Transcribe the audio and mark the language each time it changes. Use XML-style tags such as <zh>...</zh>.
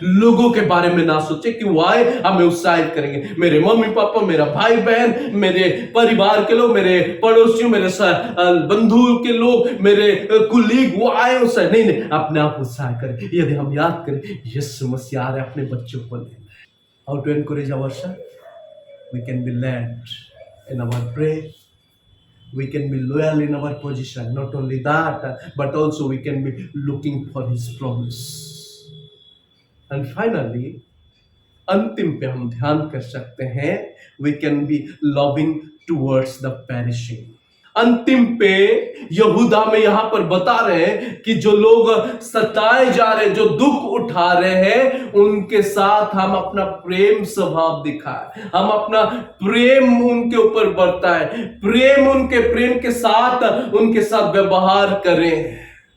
<hi>लोगों के बारे में ना सोचे कि वो आए हमें उत्साहित करेंगे, मेरे मम्मी पापा, मेरा भाई बहन, मेरे परिवार के लोग, मेरे पड़ोसियों, मेरे बंधु के लोग, मेरे कुलीग, वो आए उत्साह नहीं, अपने आप उत्साह करें। यदि हम याद करें यीशु मसीह आ रहे अपने बच्चों को लेना है।</hi> <en>How to encourage ourself? We can be led in our prayer. We can be loyal in our position. Not only that, but also we can be looking for His promise. And finally,</en> <hi>अंतिम पे हम ध्यान कर सकते हैं,</hi> <en>we can be loving towards the perishing.</en> <hi>अंतिम पे यहूदा में यहां पर बता रहे हैं कि जो लोग सताए जा रहे हैं, जो दुख उठा रहे हैं, उनके साथ हम अपना प्रेम स्वभाव दिखाएं, हम अपना प्रेम उनके ऊपर बरताएं, प्रेम के साथ उनके साथ व्यवहार करें।</hi>